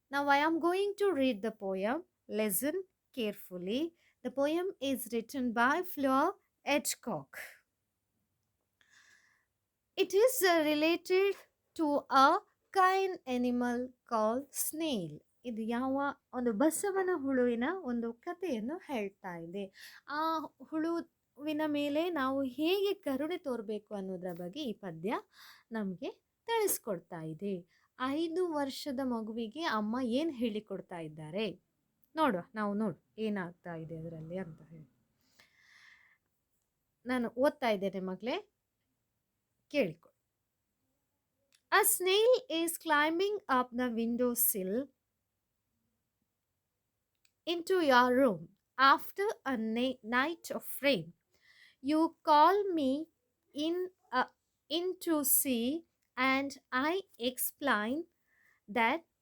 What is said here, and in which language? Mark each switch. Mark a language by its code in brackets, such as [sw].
[en] Now I am going to read the poem. Listen carefully. The poem is written by Fleur Edgecock. It is related to a kind animal called snail. [kn] ಇದು ಯಾವ ಒಂದು ಬಸವನ ಹುಳುವಿನ ಒಂದು ಕಥೆಯನ್ನು ಹೇಳ್ತಾ ಇದೆ. ಆ ಹುಳುವಿನ ಮೇಲೆ ನಾವು ಹೇಗೆ ಕರುಣೆ ತೋರಬೇಕು ಅನ್ನೋದ್ರ ಬಗ್ಗೆ ಈ ಪದ್ಯ ನಮಗೆ ತಿಳಿಸ್ಕೊಡ್ತಾ ಇದೆ. 5 ವರ್ಷದ ಮಗುವಿಗೆ ಅಮ್ಮ ಏನು ಹೇಳಿಕೊಡ್ತಾ ಇದ್ದಾರೆ ನೋಡುವ. ನಾವು ಏನಾಗ್ತಾ ಇದೆ ಅದರಲ್ಲಿ ಅಂತ ಹೇಳಿ ನಾನು ಓದ್ತಾ ಇದ್ದೇನೆ ಮಕ್ಕಳೇ, ಕೇಳಿಕೊಳ್ಳಿ. [en] A snail is climbing up the windowsill into your room after a night of rain. You call me in to see, and I explain that